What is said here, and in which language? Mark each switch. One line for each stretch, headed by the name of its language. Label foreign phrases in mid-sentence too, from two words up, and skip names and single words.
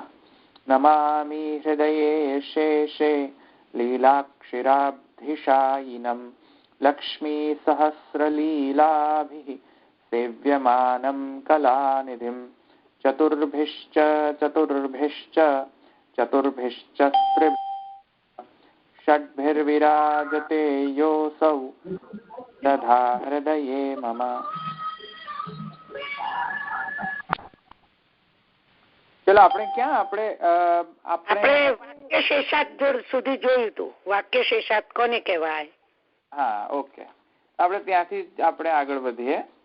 Sanskrit: नमामि हृदये शेषे लीलाक्षिराब्धिशायिनं लक्ष्मीसहस्रलीलाभिः सेव्यमानं कलानिधिं चतुर्भिश्च षड्भिर्विराजते योऽसौ तथा हृदये मम।
Gujarati: ચલો આપણે ક્યાં આપણે વાક્ય શેષાત સુધી જોયું હતું. વાક્ય શેષાત કોને કહેવાય? હા, ઓકે, આપણે ત્યાંથી આપણે આગળ વધીએ.